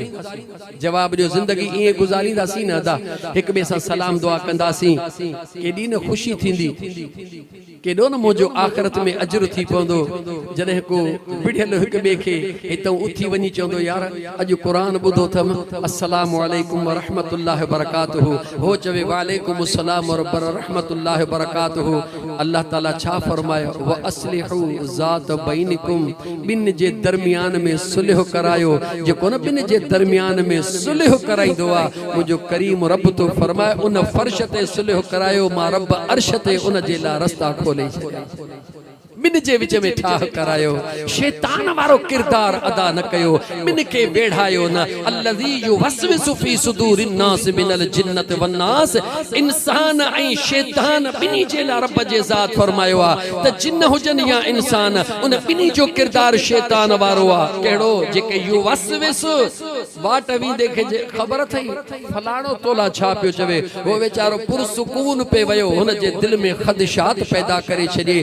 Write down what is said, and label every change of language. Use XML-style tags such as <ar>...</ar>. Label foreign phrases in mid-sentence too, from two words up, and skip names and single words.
<sd>जवाब ॾियो, ज़िंदगी ईअं गुज़ारींदासीं न अदा, हिक ॿिए सां सलाम दुआ कंदासीं, केॾी न ख़ुशी थींदी, केॾो न मुंहिंजो आख़िरत में अजर थी पवंदो। जॾहिं को विढ़ियल हिक ॿिए खे हितां उथी वञी चवंदो, यार अॼु क़ुरान ॿुधो अथमि,</sd> <ar>السلام عليكم ورحمة الله وبركاته,</ar> <sd>हो चवे</sd> <ar>وعليكم السلام ورحمة الله وبركاته.</ar> <sd>अल्लाह ताला छा फरमायो,</sd> <ar>وأصلحوا ذات بينكم,</ar> <sd>ॿिन जे दरमियान में सुलह करायो। जेको न ॿिन जे दरमियान में सुलह कराईंदो आहे, मुंहिंजो करीम रब तो फरमाए, उन फर्श ते सुलह करायो, मां रब अर्श ते उन जे लाइ रस्ता खोले छॾिया। ॿिन जे विच में ठाह करायो, शैतान वारो किरदार अदा न कयो, ॿिन खे वेढ़ायो न।</sd> <ar>الذي يوسوس في صدور الناس من الجنة والناس,</ar> <sd>इंसान ऐं शैतान ॿिन्ही जे लाइ रब जे ज़ात फरमायो आहे त जिन हुजनि या इंसान, उन ॿिन्ही जो किरदार शैतान वारो आहे। कहिड़ो? जेके युवस्विसु, वाट वेंदे खे ख़बर अथई फलाणो तोला छा पियो चवे, वो वेचारो पुरसुकून पे वियो, हुन जे दिल में ख़दशात पैदा करे छॾे।</sd>